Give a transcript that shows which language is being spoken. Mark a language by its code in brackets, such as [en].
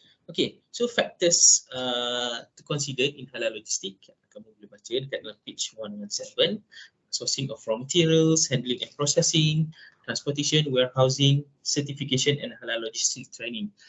[en] Okay, so factors to consider in halal logistic. [ms] Kamu boleh baca dekat dalam page 117. [en] Sourcing of raw materials, handling and processing, transportation, warehousing, certification and halal logistic training.